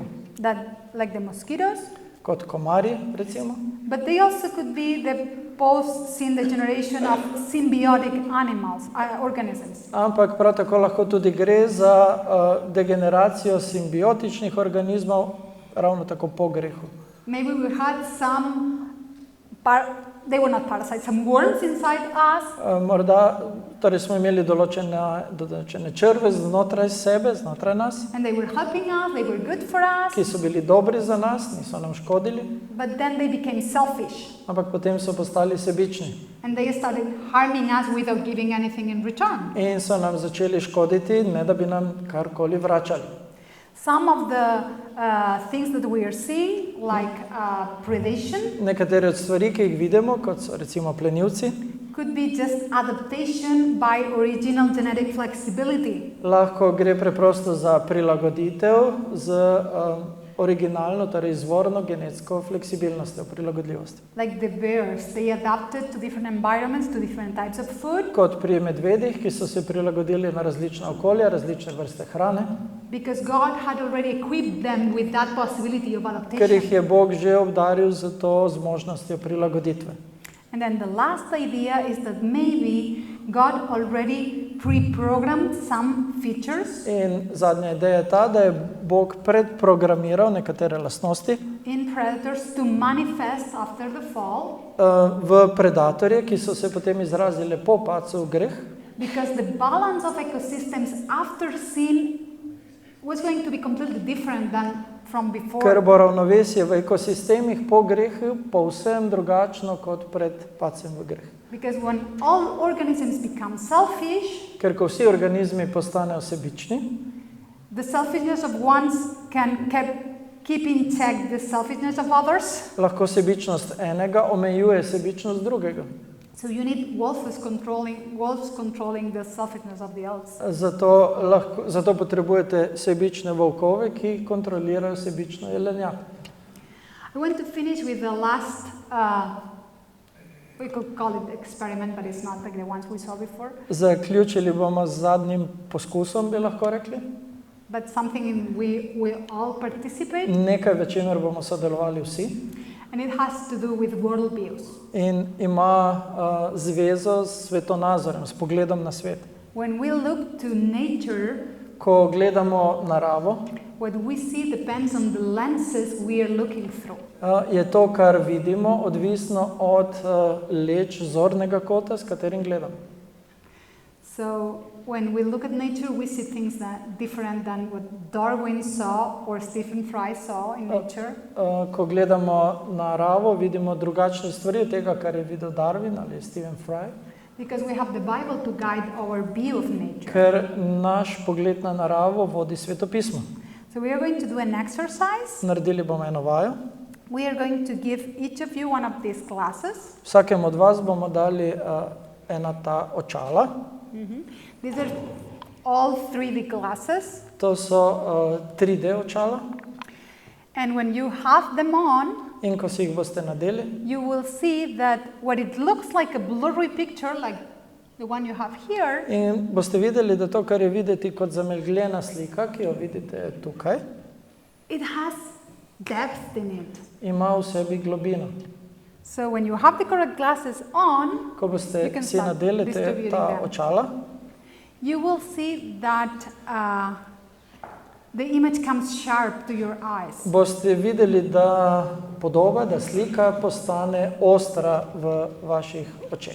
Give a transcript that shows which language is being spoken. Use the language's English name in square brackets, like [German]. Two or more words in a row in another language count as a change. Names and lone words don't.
[English] That, like the mosquitoes, [Slovenian] kot komarji recimo. [English] but they also could be the post-syn degeneration of symbiotic animals, organisms. [Slovenian] Ampak prav tako lahko tudi gre za degeneracijo simbiotičnih organizmov, ravno tako po grehu. [English] Maybe we had some, they were not parasites, some worms inside us. [Slovenian] Morda torej smo imeli določene črve znotraj sebe, znotraj nas, [English] And they were helping us, they were good for us, [Slovenian] ki so bili dobri za nas, niso nam škodili, [English] but then they became selfish. [Slovenian] ampak potem so postali sebični [English] And they started harming us without giving anything in return. [Slovenian] in so nam začeli škoditi, ne da bi nam karkoli vračali. [English] Some of the things that we are seeing, like predation, [Slovenian] Nekatere od stvari, ki jih vidimo, kot so recimo plenilci, [English] could be just adaptation by original genetic flexibility. [Slovenian] lahko gre preprosto za prilagoditev z originalno, torej izvorno genetsko fleksibilnostjo, prilagodljivostjo. [English] Like the bears, they adapted to different environments, to different types of food, [Slovenian] Kot pri medvedih, ki so se prilagodili na različna okolja, različne vrste hrane, [English] because God had already equipped them with that possibility of [Slovenian] ker [English] adaptation. [Slovenian] jih je Bog že obdaril z to zmožnostjo prilagoditve. [English] And then the last idea is that maybe God already pre-programmed some features [Slovenian] In zadnja ideja je ta, da je Bog predprogramiral nekatere lastnosti [English] in predators to manifest after the fall, [Slovenian] v predatorje, ki so se potem izrazile po padcu v greh, [English] because the balance of ecosystems after sin was going to be completely different than from before. [Slovenian] ker bo ravnovesje v ekosistemih po grehu povsem drugačno kot pred padcem v greh. [English] Because when all organisms become selfish, [Slovenian] Ker ko vsi organizmi postanejo sebični, [English] the selfishness of ones can keep in check the selfishness of others. [Slovenian] lahko sebičnost enega omejuje sebičnost drugega. [English] So you need wolves controlling the selfishness of the others. [Slovenian] Zato potrebujete sebične volkove, ki kontrolirajo sebično jelenjak. [English] I want to finish with the last, we could call it experiment, but it's not like the ones we saw before, [Slovenian] Zaključili bomo z zadnjim poskusom, bi lahko rekli. [English] but something in we all participate, [Slovenian] Nekaj, v čemer bomo sodelovali vsi. [English] and it has to do with worldviews. [Slovenian] In ima zvezo s svetonazorem, s pogledom na svet. [English] When we look to nature, [Slovenian] Ko gledamo naravo, [English] what we see depends on the lenses we are looking through. [Slovenian] je to, kar vidimo, odvisno od leč zornega kota, s katerim gledamo. [English] So when we look at nature, we see things that different than what Darwin saw or Stephen Fry saw in nature. [Slovenian] Ko gledamo naravo, vidimo drugačne stvari od tega, kar je videl Darwin ali Stephen Fry, [English] Because we have the Bible to guide our view of nature. [Slovenian] ker naš pogled na naravo vodi svetopismo. [English] So we are going to do an exercise. [Slovenian] Naredili bomo eno vajo. [English] We are going to give each of you one of these glasses. [Slovenian] Vsakemu od vas bomo dali ena ta očala. [English] These are all 3D glasses. [Slovenian] To so 3D očala. [English] And when you have them on, [Slovenian] In ko si jih boste nadeli, [English] you will see that what it looks like a blurry picture, like the one you have here, [Slovenian] in boste videli, da to, kar je videti kot zamegljena slika, ki jo vidite tukaj, [English] it has depth in it. [Slovenian] ima v sebi globino. [English] So when you have the correct glasses on, [Slovenian] Ko boste [English] You can [Slovenian] si [English] start [Slovenian] nadeli [English] distributing [Slovenian] ta [English] them. [Slovenian] očala, [English] you will see that the image comes sharp to your eyes. [Slovenian] boste videli, da podoba, da slika postane ostra v vaših očeh.